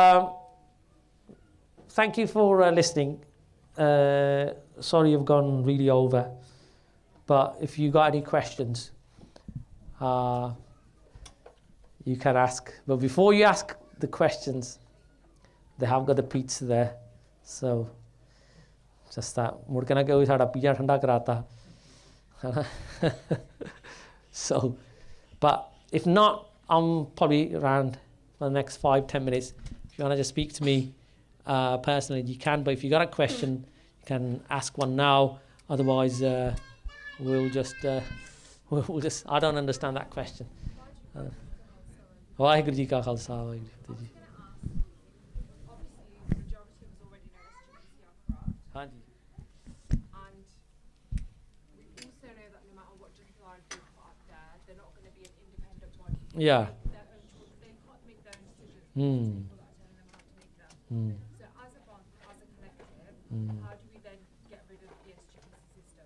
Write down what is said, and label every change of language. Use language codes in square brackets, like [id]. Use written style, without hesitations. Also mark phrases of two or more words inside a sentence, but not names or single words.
[en] Thank you for listening. Sorry I've gone really over, but if you got any questions, you can ask. But before you ask the questions, they have got the pizza there. So, just that. [pa] ਮੁੜ ਕੇ ਨਾ ਕੋਈ ਸਾਡਾ ਪੀਜ਼ਾ ਠੰਡਾ ਕਰਦਾ. [en] So, but if not, I'm probably around for the next 5-10 minutes. If you want to just speak to me, personally, you can. But if you got a question, you can ask one now. Otherwise, we'll just I don't understand that question. [pa] ਵਾਹਿਗੁਰੂ ਜੀ ਕਾ ਖ਼ਾਲਸਾ, ਵਾਹਿਗੁਰੂ ਜੀ ਕੀ ਫ਼ਤਹਿ. ਹਾਂ ਜੀ. [en] Yeah. They can't make their own decisions. People are telling them how to make them. So as a bond, as a collective, how do we then get rid of the SGPC system?